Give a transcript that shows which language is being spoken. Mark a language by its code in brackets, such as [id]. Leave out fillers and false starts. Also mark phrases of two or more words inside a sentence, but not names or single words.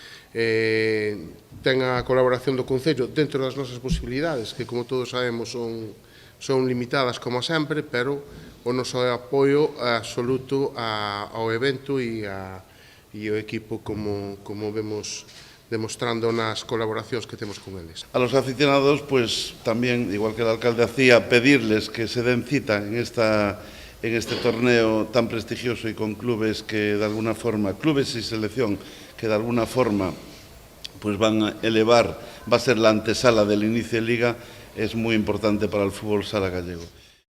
[gl] Ten a colaboración do Concello dentro das nosas posibilidades, que, como todos sabemos, son limitadas como sempre, pero o noso apoio absoluto ao evento e ao equipo, como vemos demostrando nas colaboracións que temos con eles. [es] A los aficionados, pues también, igual que el alcalde hacía, pedirles que se den cita en este torneo tan prestigioso y con clubes que de alguna forma, clubes y selección que de alguna forma pues van a elevar, va a ser la antesala del inicio de liga, es muy importante para el fútbol sala gallego.